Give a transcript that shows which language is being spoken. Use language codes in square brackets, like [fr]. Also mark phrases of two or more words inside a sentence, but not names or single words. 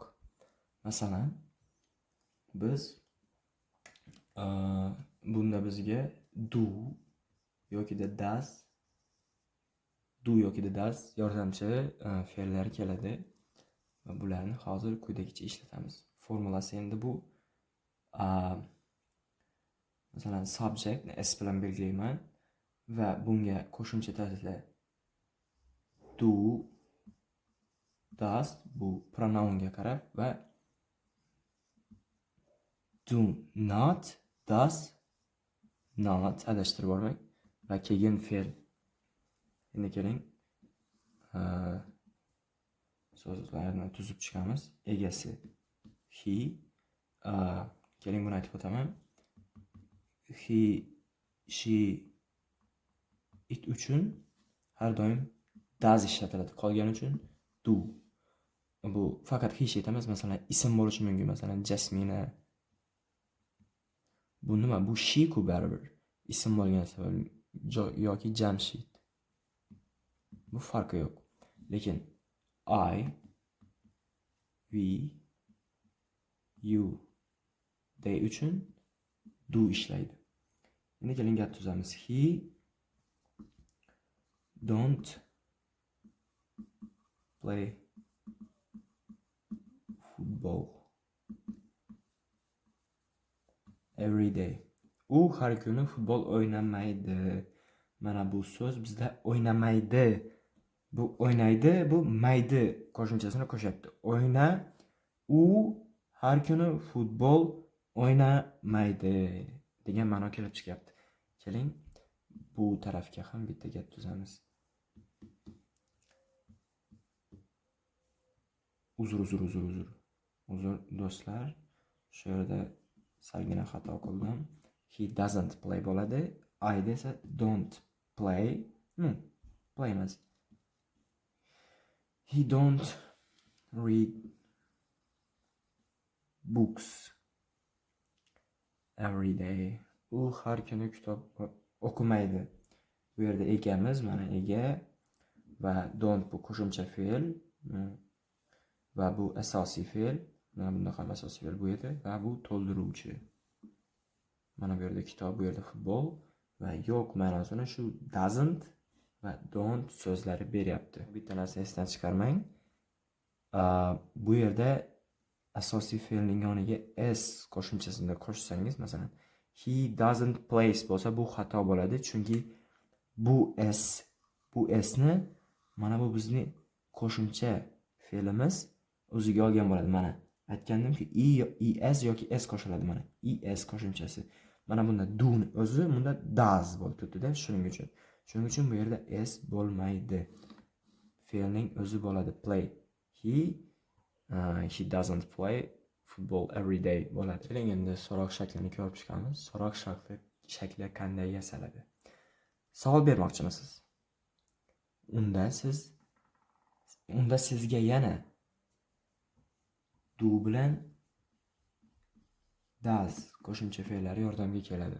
[uz] Masalan, biz bunda bizga do yoki does yordamchi fe'llar keladi va bularni hozir quyidagicha ishlatamiz. Formulasi endi bu masalan subject ni s bilan belgilayman va bunga qo'shimcha tarzda [en] do, does [uz] bu pronounga qarab va [en] do not, does not [uz] adashtirib olmang va keyin fe'l. Endi keling so'zlarni tuzib chiqamiz. Egasi he, keling buni aytib o'taman. [en] He, she, it [uz] uchun har doim does ishlatiladi. Qolgani uchun do. Bu faqat [en] he sheet [uz] emas, masalan, ism bo'lishi mumkin, masalan, Jasmina. Bu nima? Bu she ku baribir. Ism bo'lgan sabab yoki Jamshid. Bu farqi yo'q. Lekin [en] I, we, you they [uz] uchun do ishlaydi. Endi keling gap tuzamiz. [en] He don't play football every day. [uz] U har kuni futbol o'ynamaydi. Mana bu so'z bizda o'ynamaydi. Bu o'ynaydi, bu maydi qo'shimchasini qo'shyapti. U har kuni futbol o'ynamaydi degan ma'no kelib chiqyapti. Keling, bu tarafga ham bitta gap tuzamiz. Uzr do'stlar. Shu yerda salgina xato qildim. [en] He doesn't play [uz] bo'ladi. I desa [en] don't play. [uz] Play emas. [en] He don't read books every day. [uz] U har kuni kitob o'qimaydi. Bu yerda egamiz, mana ega va don't bu qo'shimcha fe'l va bu asosiy fe'l. Mana bunda ham asosiy fe'l bu edi va bu to'ldiruvchi. Mana bu yerda kitob, bu yerda futbol va yo'q ma'nosini shu doesn't va don't so'zlari beryapti. Bitta narsa esdan chiqarmang. Bu yerda asosiy fe'lning yoniga s qo'shimchasini qo'shsangiz, masalan, [en] he doesn't plays [uz] bo'lsa bu xato bo'ladi, chunki bu s ni mana bu bizning qo'shimcha fe'limiz o'ziga olgan bo'ladi. Mana aytgandimki es yoki s qo'shiladi, mana es qo'shimchasi. Mana bunda do ni o'zi bunda does bo'lib turibdi-da, shuning uchun bu yerda s bo'lmaydi. Fe'lning o'zi bo'ladi play. [en] He doesn't play football every day [uz] bo'ladi. Keling endi so'roq shaklini ko'rib chiqamiz. So'roq shakli qanday yasaladi? Savol bermoqchimisiz? Unda sizga yana do bilan does qo'shimcha fe'llari yordamga keladi.